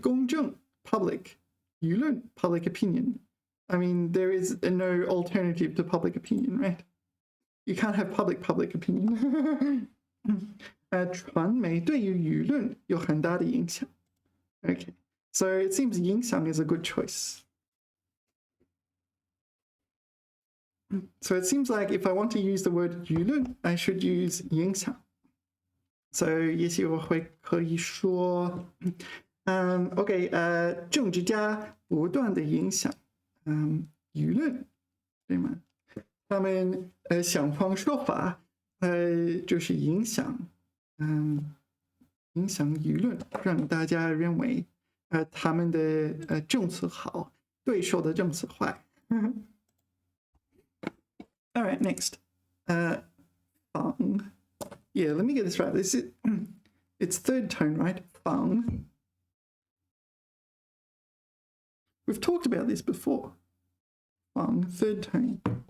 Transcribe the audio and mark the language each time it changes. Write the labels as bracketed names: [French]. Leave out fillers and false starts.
[English] 公众 public, 舆论 public opinion. I mean, there is no alternative to public opinion, right? You can't have public opinion. [Chinese] 传媒对于舆论有很大的影响. [English] Okay, so it seems 影响 is a good choice. So it seems like if I want to use the word 舆论, I should use 影响. [Chinese] So 也许我会可以说 OK 政治家不断的影响舆论，对吗？他们想方设法就是影响舆论，让大家认为他们的政策好，对手的政策坏。 [English] All right, next. 仿 Yeah, let me get this right. It's third tone, right? 仿. We've talked about this before. 仿, third tone.